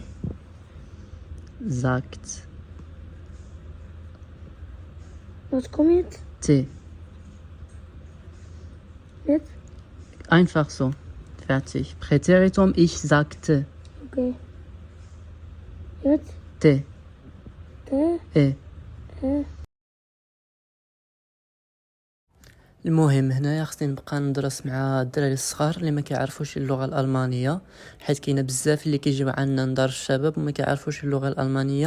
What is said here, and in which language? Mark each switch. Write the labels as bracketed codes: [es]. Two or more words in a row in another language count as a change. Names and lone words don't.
[de] Sagt. Was kommt jetzt? T. Jetzt? Einfach so. Fertig. Präteritum, ich sagte. Okay. Jetzt? تي ت ايه. اه [ar] المهم هنايا خصني نبقى ندرس مع الدراري الصغار اللي ما كيعرفوش اللغه الالمانيه، حيت كاينه بزاف اللي كيجيو عندنا لدار الشباب وما كيعرفوش اللغه الالمانيه.